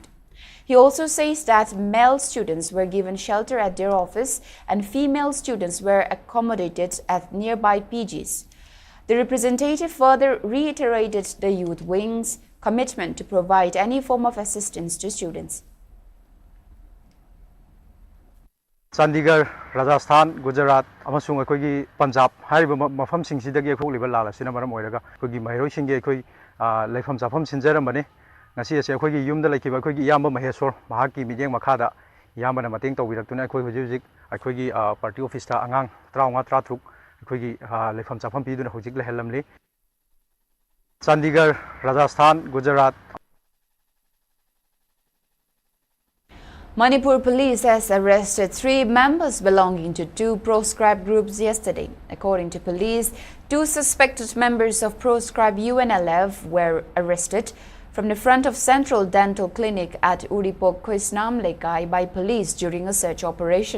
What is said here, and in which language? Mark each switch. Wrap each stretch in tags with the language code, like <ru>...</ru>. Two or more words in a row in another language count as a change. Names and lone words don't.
<en>He also says that male students were given shelter at their office and female students were accommodated at nearby PGs. The representative further reiterated the youth wing's commitment to provide any form of assistance to students.</en> <mni>Chandigarh, Rajasthan, Gujarat, amasung akoigi Punjab hariba mafam singsidagi akholiba lala sina maram oiraga akoigi mahiroi singe akoi leifam chafam sinjaramani ngasi ase akoigi yumda laikiba akoigi iyamba maheshwar mahaki mideng makhada iyambana mateng tawbiraktuna akoi hujik akoigi party office ta angang 35 akoigi leifam chafam piduna hujik lehelamli Chandigarh, Rajasthan, Gujarat.</mni> <en>Manipur police has arrested 3 members belonging to 2 proscribed groups yesterday. According to police, 2 suspected members of proscribed UNLF were arrested from the front of Central Dental Clinic at Uripok, Koisnam Lekai by police during a search operation.</en>